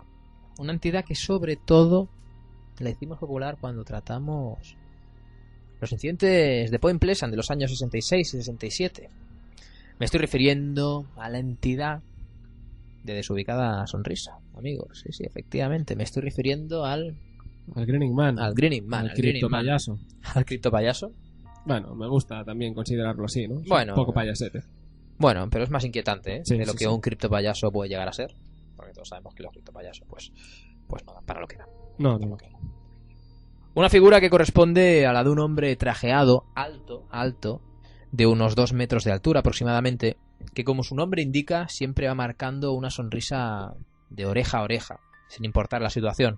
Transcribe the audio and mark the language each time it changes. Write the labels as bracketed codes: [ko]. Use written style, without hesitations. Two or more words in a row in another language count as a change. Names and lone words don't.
[es] Una entidad que sobre todo la hicimos popular cuando tratamos los incidentes de Point Pleasant de los años 66 y 67. Me estoy refiriendo a la entidad de desubicada sonrisa, amigos. Sí, efectivamente. Me estoy refiriendo al Grinning Man. Grinning Man. Al Al Grinning Man. criptopayaso. Al criptopayaso. Bueno, me gusta también considerarlo así, ¿no? Es Bueno. un poco payasete. Bueno, pero es más inquietante, ¿eh? Sí, de lo sí, que sí. un criptopayaso puede llegar a ser. Porque todos sabemos que los criptopayasos, pues no dan para lo que dan. No, no. Una figura que corresponde a la de un hombre trajeado, alto, de unos 2 metros de altura aproximadamente, que como su nombre indica, siempre va marcando una sonrisa de oreja a oreja, sin importar la situación.